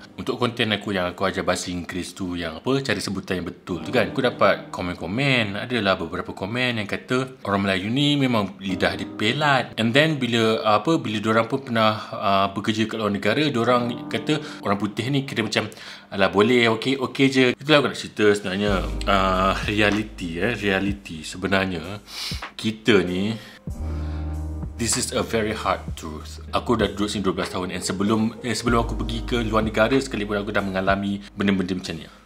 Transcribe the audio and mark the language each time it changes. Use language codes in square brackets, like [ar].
[ms] Untuk konten aku yang aku ajar bahasa Inggeris tu, yang apa, cari sebutan yang betul tu kan, aku dapat komen-komen. Adalah beberapa komen yang kata orang Melayu ni memang lidah dia pelat. [en] And then [ms] bila diorang pun pernah bekerja kat luar negara, diorang kata orang putih ni kira macam alah boleh, okey je. Itulah aku nak cerita sebenarnya. [en] Reality [ms] sebenarnya kita ni, [en] this is a very hard truth. [ms] Aku dah duduk sini 12 tahun, dan sebelum aku pergi ke luar negara sekalipun, aku dah mengalami benda-benda macam ni.